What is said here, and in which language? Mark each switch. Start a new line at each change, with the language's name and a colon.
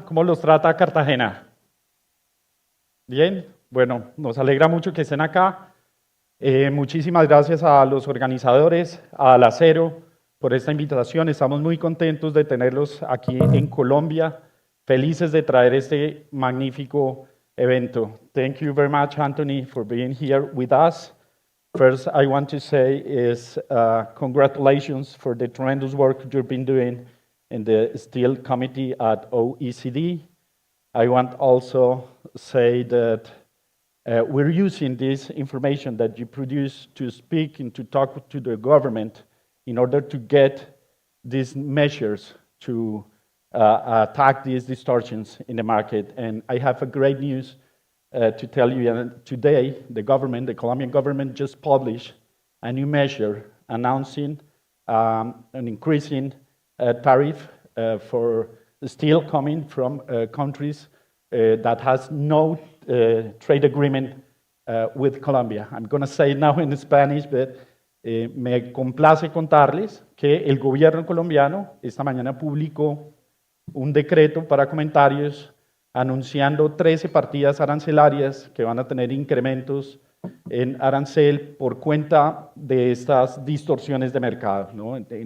Spanish: ¿Cómo los trata Cartagena? Bien. Bueno, nos alegra mucho que estén acá. Muchísimas gracias a los organizadores, al Acero, por esta invitación. Estamos muy contentos de tenerlos aquí en Colombia, felices de traer este magnífico evento.
English: Thank you very much, Anthony, for being here with us. First, I want to say is congratulations for the tremendous work you've been doing in the Steel Committee at OECD. I want also say that we're using this information that you produce to speak and to talk to the government in order to get these measures to attack these distortions in the market. And I have a great news to tell you. Today, the Colombian government just published a new measure announcing an increasing tariff for steel coming from countries that has no trade agreement with Colombia. I'm going to say it now in Spanish, but
Spanish: me complace contarles que el gobierno colombiano esta mañana publicó un decreto para comentarios anunciando 13 partidas arancelarias que van a tener incrementos en arancel por cuenta de estas distorsiones de mercado, ¿no?